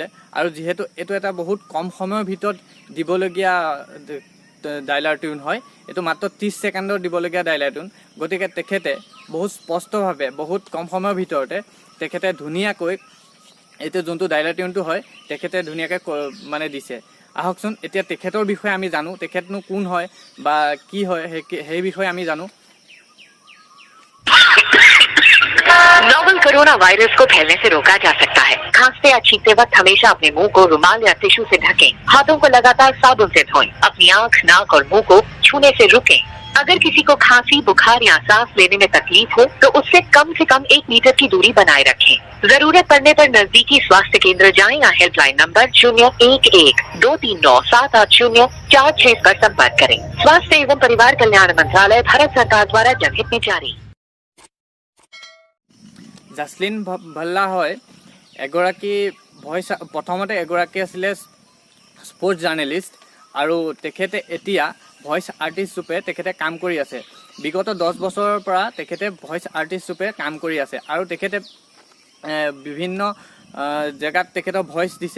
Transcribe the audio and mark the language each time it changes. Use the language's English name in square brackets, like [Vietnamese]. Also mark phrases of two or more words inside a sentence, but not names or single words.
[Assamese] আৰু যিহেতু এইটো এটা বহুত কম সময়ৰ ভিতৰত দিবলগীয়া [English] dialer tune [Assamese] হয়, এইটো মাত্ৰ 30 ছেকেণ্ডৰ দিবলগীয়া [English] dialer tune, [Assamese] গতিকে তেখেতে বহুত স্পষ্টভাৱে বহুত কম সময়ৰ ভিতৰতে তেখেতে ধুনীয়াকৈ এইটো যোনটো ডাইলাৰ টিউনটো হয় তেখেতে ধুনীয়াকৈ মানে দিছে। আহকচোন এতিয়া তেখেতৰ বিষয়ে আমি জানো, তেখেতনো কোন হয় বা কি হয় সেই বিষয়ে আমি জানো। [English] novel corona virus [Hindi] को फैलने से रोका जा सकता है। खांसते या छींकते वक्त हमेशा अपने मुंह को रुमाल या टिश्यू से ढकें। हाथों को लगातार साबुन से धोएं। अपनी आंख, नाक और मुंह को छूने से रुकें। अगर किसी को खांसी, बुखार या सांस लेने में तकलीफ हो तो उससे कम से कम 1 मीटर की दूरी बनाए रखें। जरूरत पड़ने पर नजदीकी स्वास्थ्य केंद्र जाएं या [English] helpline number [Hindi] 011-239-780-46 पर संपर्क करें। स्वास्थ्य एवं परिवार कल्याण मंत्रालय, भारत सरकार द्वारा जनहित में जारी। [Assamese] জাছলিন ভাল্লা হয় এগৰাকী ভইচ, প্ৰথমতে এগৰাকী আছিলে [English] sports journalist [Assamese] আৰু তেখেতে এতিয়া [English] voice artist [Assamese] ৰূপে তেখেতে কাম কৰি আছে। বিগত 10 বছৰৰ পৰা তেখেতে [English] voice artist [Assamese] ৰূপে কাম কৰি আছে আৰু তেখেতে বিভিন্ন জেগাত তেখেতৰ ভইচ দিছে।